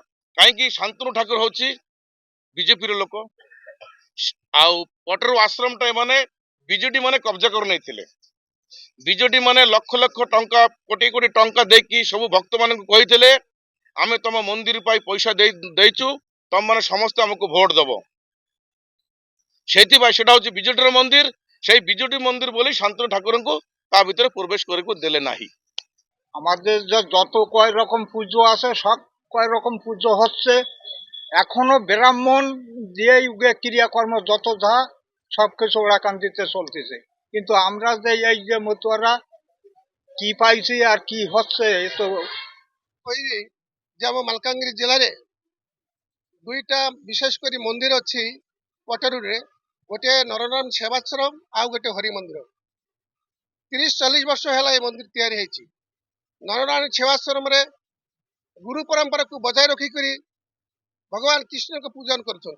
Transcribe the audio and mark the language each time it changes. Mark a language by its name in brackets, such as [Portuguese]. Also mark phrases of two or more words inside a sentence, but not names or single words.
[Odia] କାହିଁକି ଶାନ୍ତନୁ ଠାକୁର ହଉଛି ବିଜେପିର ଲୋକ, ଆଉ ପଟରୁ ଆଶ୍ରମଟା ଏମାନେ ବିଜେଡି ମାନେ କବ୍ଜା କରି ନେଇଥିଲେ। ବିଜେଡି ମାନେ ଲକ୍ଷ ଲକ୍ଷ ଟଙ୍କା କୋଟି କୋଟି ଟଙ୍କା ଦେଇକି ସବୁ ଭକ୍ତ ମାନଙ୍କୁ କହିଥିଲେ ଆମେ ତମ ମନ୍ଦିର ପାଇଁ ପଇସା ଦେଇଛୁ, ତମ ମାନେ ସମସ୍ତେ ଆମକୁ ଭୋଟ ଦବ। [Bangla] ସେଇଥିପାଇଁ সেটা হচ্ছে বিজেডির মন্দির। সেই বিজেডি মন্দির বলেই শান্তনু ঠাকুরଙ୍କୁ তা ভিতরে প্রবেশ করে দিলে নাহি। আমাদের যত কয় রকম পুজো আছে সব কয় রকম পুজো হচ্ছে, এখনো ব্রাহ্মণ দিয়ে যুগে ক্রিয়াকর্ম যত যা সবকিছু ওরাকান্দিতে চলতেছে। কিন্তু আমরা যে এই যে মতুয়ারা কি পাইছি আর কি হচ্ছে এ তো [Odia] କହିବି ଯେ ଆମ ମାଲକାନଗିରି ଜିଲ୍ଲାରେ ଦୁଇଟା ବିଶେଷ କରି ମନ୍ଦିର ଅଛି ପଟରୁରେ। ଗୋଟିଏ ନରନାରାୟଣ ସେବାଶ୍ରମ ଆଉ ଗୋଟେ ହରି ମନ୍ଦିର। 30-40 ବର୍ଷ ହେଲା ଏ ମନ୍ଦିର ତିଆରି ହେଇଛି। ନରନାରାୟଣ ସେବାଶ୍ରମରେ ଗୁରୁ ପରମ୍ପରାକୁ ବଜାୟ ରଖିକରି ଭଗବାନ କୃଷ୍ଣଙ୍କୁ ପୂଜନ କରୁଛନ୍ତି।